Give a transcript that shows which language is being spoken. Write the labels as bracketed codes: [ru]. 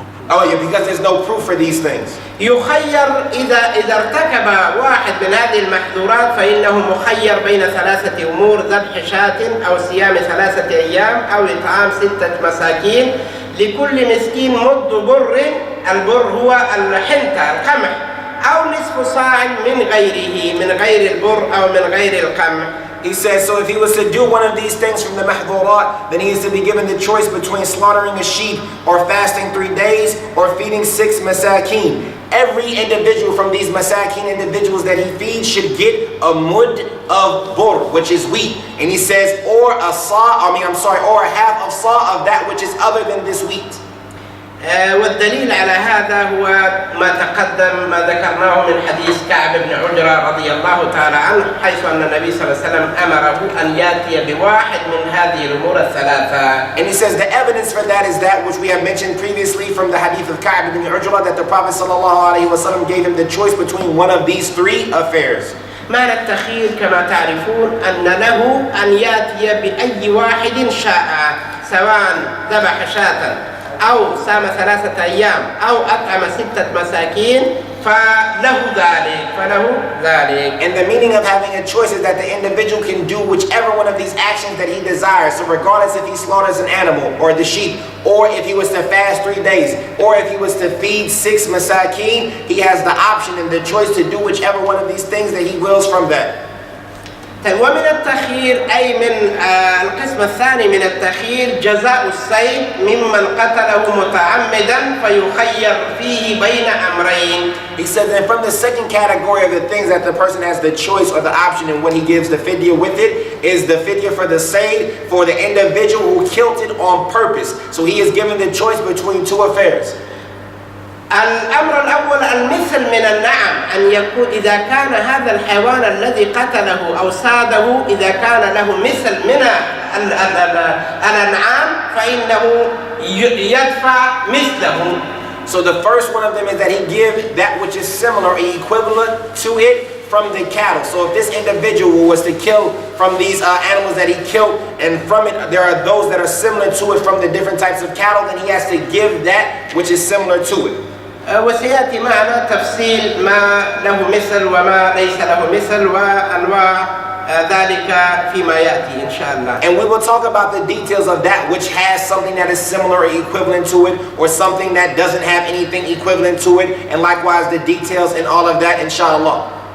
[en] Oh yeah, because there's no proof for these things. [ar] يخير إذا ارتكب واحد من هذه المحظورات فإنه مخير بين ثلاثة أمور: ذبح شاة أو صيام 3 أيام أو إطعام 6 مساكين لكل مسكين مد بر. البر هو الحنطة القمح، أو نصف صاع من غيره، من غير البر أو من غير القمح. [en] He says, so if he was to do one of these things from the maḥdūrāt, then he is to be given the choice between slaughtering a sheep or fasting 3 days or feeding 6 masākīn. Every individual from these masākīn individuals that he feeds should get a mud of bur, which is wheat. And he says, or a half of sa of that which is other than this wheat. [ar] والدليل على هذا هو ما تقدم، ما ذكرناه من حديث كعب بن عجرة رضي الله تعالى عنه، حيث أن النبي صلى الله عليه وسلم أمره أن يأتي بواحد من هذه الأمور الثلاثة. [en] And he says the evidence for that is that which we have mentioned previously from the hadith of Ka'b ibn Ujrah, that the Prophet [ar] sallallahu alaihi wasallam [en] gave him the choice between one of these 3 affairs. [ar] معنى التخيير كما تعرفون أن له أن يأتي بأي واحد شاء، سواء ذبح شاة أو صام 3 أيام أو أطعم 6 مساكين فله ذلك. [en] And the meaning of having a choice is that the individual can do whichever one of these actions that he desires. So regardless if he slaughters an animal or the sheep, or if he was to fast 3 days, or if he was to feed 6 masākīn, he has the option and the choice to do whichever one of these things that he wills from that. [ar] ومن التخيير أي من القسم الثاني من التخيير جزاء الصيد ممن قتله متعمدا فيخير فيه بين أمرين. [en] He said that from the second category of the things that the person has the choice or the option and when he gives the fidya with it is the fidya for the sayd for the individual who killed it on purpose. So he is given the choice between 2 affairs. [ar] الأمر الأول المثل من النعم، أن يكون إذا كان هذا الحيوان الذي قتله أو صاده إذا كان له مثل من الأنعام فإنه يدفع مثله. [en] So the first one of them is that he give that which is similar or equivalent to it from the cattle. So if this individual was to kill from these animals that he killed, and from it there are those that are similar to it from the different types of cattle, then he has to give that which is similar to it. [ar] وسيأتي معنا تفصيل ما له مثل وما ليس له مثل وأنواع ذلك فيما يأتي إن شاء الله. [en] And we will talk about the details of that which has something that is similar or equivalent to it, or something that doesn't have anything equivalent to it, and likewise the details and all of that inshallah.